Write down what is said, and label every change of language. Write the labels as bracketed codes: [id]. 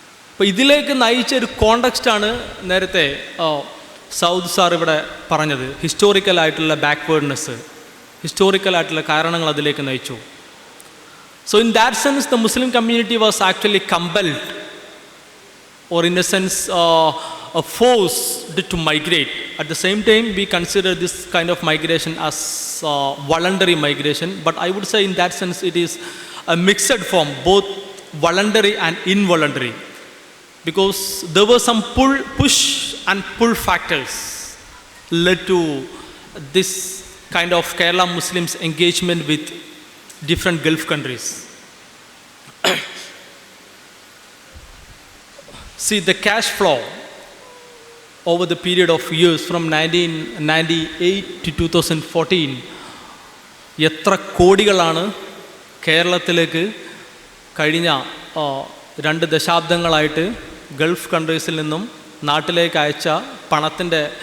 [ml] അപ്പോൾ ഇതിലേക്ക് നയിച്ച ഒരു കോണ്ടക്സ്റ്റാണ് നേരത്തെ സൗദ് സാർ ഇവിടെ പറഞ്ഞത്. ഹിസ്റ്റോറിക്കലായിട്ടുള്ള ബാക്ക്വേർഡ്നെസ്, ഹിസ്റ്റോറിക്കലായിട്ടുള്ള കാരണങ്ങൾ അതിലേക്ക് നയിച്ചു. [en] So in that sense, the Muslim community was actually compelled, or in a sense forced to migrate. At the same time, we consider this kind of migration as voluntary migration, but I would say in that sense it is a mixed form, both voluntary and involuntary, because there were some push and pull factors led to this kind of Kerala Muslims engagement with different Gulf countries. See, the cash flow over the period of years from 1998 to 2014, [ml] എത്ര കോടികളാണ് കേരളത്തിലേക്ക് കഴിഞ്ഞ 2 ദശാബ്ദങ്ങളായിട്ട് Gulf കൺട്രീസിൽ നിന്നും നാട്ടിലേക്ക് അയച്ച പണത്തിൻ്റെ